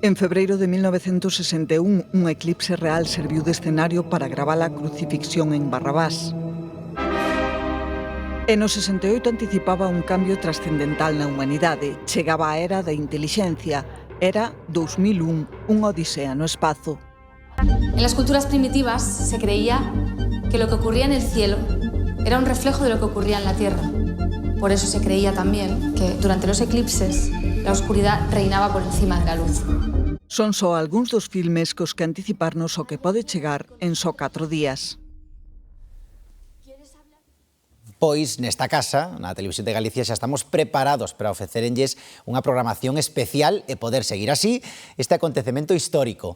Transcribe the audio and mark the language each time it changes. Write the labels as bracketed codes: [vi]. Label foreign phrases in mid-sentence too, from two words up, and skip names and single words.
[gl] En febreiro de 1961, un eclipse real serviu de escenario para gravar a crucifixión en Barrabás. E no 68 anticipaba un cambio trascendental na humanidade. Chegaba a era da intelixencia. Era 2001, unha odisea no espazo. [es] En las culturas primitivas se creía que lo que ocurría en el cielo era un reflejo de lo que ocurría en la Tierra. Por eso se creía también que durante los eclipses la oscuridad reinaba por encima de la luz. [gl] Son só algúns dos filmes cos que anticiparnos o que pode chegar en só 4 días. Pois, nesta casa, na Televisión de Galicia, xa estamos preparados para ofrecerenlles unha programación especial e poder seguir así este acontecemento histórico.